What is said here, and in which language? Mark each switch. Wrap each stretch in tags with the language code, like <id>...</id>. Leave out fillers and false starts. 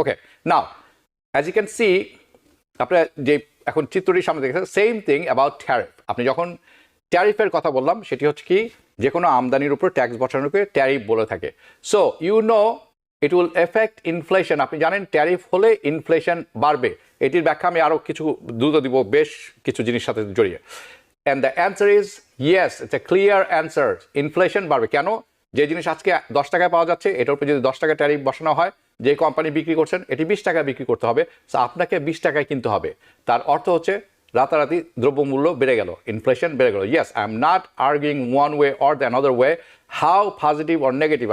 <en>okay, now as you can see,</en> <bn>আপনারা যে এখন চিত্রটির সামনে দেখেছেন,</bn> <en>Same thing about tariff.</en> <bn>আপনি যখন ট্যারিফের কথা বললাম, সেটি হচ্ছে কি, যে কোনো আমদানির উপর ট্যাক্স বসানোকে ট্যারিফ বলে থাকে।</bn> <en>So you know it will effect inflation.</en> <bn>আপনি জানেন ট্যারিফ হলে ইনফ্লেশন বাড়বে। এটির ব্যাখ্যা আমি আরও কিছু দ্রুত দিব, বেশ কিছু জিনিস সাথে জড়িয়ে।</bn> <en>And the answer is yes, it's a clear answer.</en> <bn>Inflation বাড়বে। কেন? যে জিনিস আজকে 10 টাকায় পাওয়া যাচ্ছে, এটার উপর যদি 10 টাকা ট্যারিফ বসানো হয়, যে কোম্পানি বিক্রি করছেন এটি 20 টাকায় বিক্রি করতে হবে, সো আপনাকে 20 টাকায় কিনতে হবে। তার অর্থ হচ্ছে রাতারাতি দ্রব্যমূল্য বেড়ে গেল, ইনফ্লেশন বেড়ে গেল।</bn> <en>Yes, I am not arguing one way or the another way, how positive or negative.</en>